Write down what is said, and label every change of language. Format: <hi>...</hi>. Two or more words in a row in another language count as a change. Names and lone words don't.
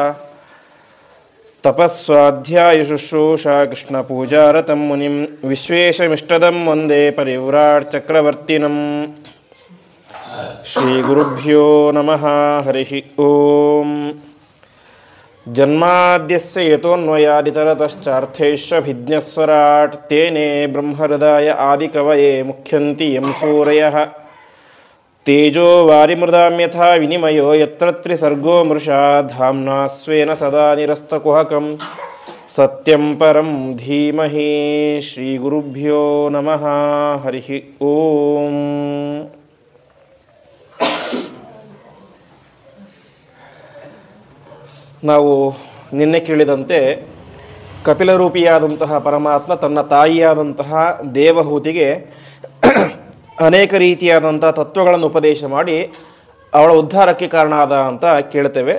<sa>ತಪಸ್ವಾಧ್ಯಾಯಶುಶ್ರೂಷಾ ಕೃಷ್ಣಪೂಜಾರತಂ ಮುನಿಂ ವಿಶ್ವೇಶಮಿಷ್ಟದಂ ವಂದೇ ಪರಿವ್ರಾಟ್ ಚಕ್ರವರ್ತಿನಂ. ಶ್ರೀಗುರುಭ್ಯೋ ನಮಃ. ಹರಿ ಓಂ. ಜನ್ಮಾದ್ಯಸ್ಯ ಯತೋನ್ವಯಾದಿತರತಶ್ಚಾರ್ಥೇಷ್ವಭಿಜ್ಞಸ್ವರಾಟ್ ತೇನೇ ಬ್ರಹ್ಮಹೃದಾಯ ಆದಿಕವಯೇ ಮುಖ್ಯಂತಿ ಯಂ ಸೂರಯಃ. ತೇಜೋ ವಾರಿಮೃದಾಂ ಯಥಾ ವಿನಿಮಯೋ ಯತ್ರ ತ್ರಿಸರ್ಗೋ ಮೃಷಾ ಧಾಮ್ನಾ ಸ್ವೇನ ಸದಾ ನಿರಸ್ತಕುಹಕಂ ಸತ್ಯಂ ಪರಂ ಧೀಮಹಿ. ಶ್ರೀಗುರುಭ್ಯೋ ನಮಃ. ಹರಿ ಓಂ.</sa> <kn>ನಾವು ನಿನ್ನೆ ಕೇಳಿದಂತೆ ಕಪಿಲರೂಪಿಯಾದಂತಹ ಪರಮಾತ್ಮ ತನ್ನ ತಾಯಿಯಾದಂತಹ ದೇವಹೂತಿಗೆ ಅನೇಕ ರೀತಿಯಾದಂಥ ತತ್ವಗಳನ್ನು ಉಪದೇಶ ಮಾಡಿ ಅವಳ ಉದ್ಧಾರಕ್ಕೆ ಕಾರಣ ಆದ ಅಂತ ಕೇಳ್ತೇವೆ.</kn>